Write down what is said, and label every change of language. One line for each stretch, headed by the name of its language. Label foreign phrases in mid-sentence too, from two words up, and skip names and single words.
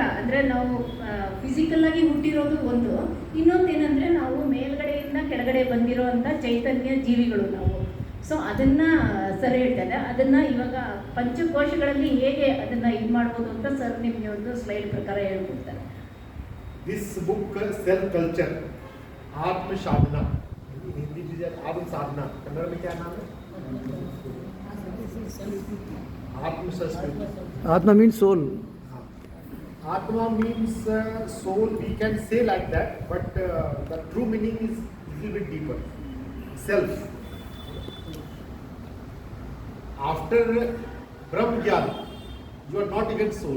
Kannada: ಅಂದರೆ ನಾವು ಫಿಸಿಕಲ್ಲಾಗಿ ಹುಟ್ಟಿರೋದು ಒಂದು, ಇನ್ನೊಂದು ಏನಂದರೆ ನಾವು ಮೇಲ್ಗಡೆಯಿಂದ ಕೆಳಗಡೆ ಬಂದಿರೋ ಅಂಥ ಚೈತನ್ಯ ಜೀವಿಗಳು ನಾವು. ಸೊ ಅದನ್ನು ಸರ್ ಹೇಳ್ತಾರೆ. ಅದನ್ನು ಇವಾಗ ಪಂಚಕೋಶಗಳಲ್ಲಿ ಹೇಗೆ ಅದನ್ನು ಇದು ಮಾಡ್ಬೋದು ಅಂತ ಸರ್ ನಿಮಗೆ ಒಂದು ಸ್ಲೈಡ್ ಪ್ರಕಾರ ಹೇಳ್ಕೊಡ್ತಾರೆ.
English: This book Self Culture,
Hindi: आत्म साधना, हिंदी में आत्म साधना, कन्नड़ में क्या नाम है? आत्म संस्कृति.
English: Atma means soul. Atma means soul. We can say like that, but the true meaning is little bit deeper. Self. After Brahma Jnana, you are not even soul.